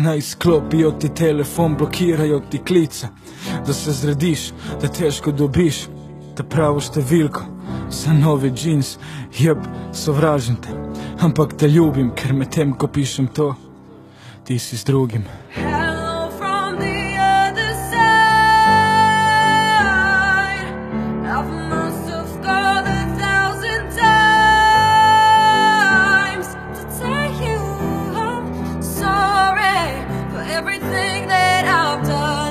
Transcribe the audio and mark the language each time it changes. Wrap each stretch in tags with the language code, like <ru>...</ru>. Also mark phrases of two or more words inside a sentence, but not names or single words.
<sl>Naj sklopijo ti telefon, blokirajo ti klice, da se zrediš, da težko dobiš ta pravo številko za nove džins. Jeb, sovražim te, ampak te ljubim, ker med tem, ko pišem to, ti si z drugim.</sl> <en>Hello from the other side. I must have called 1,000 times to tell you I'm sorry for everything that I've done.</en>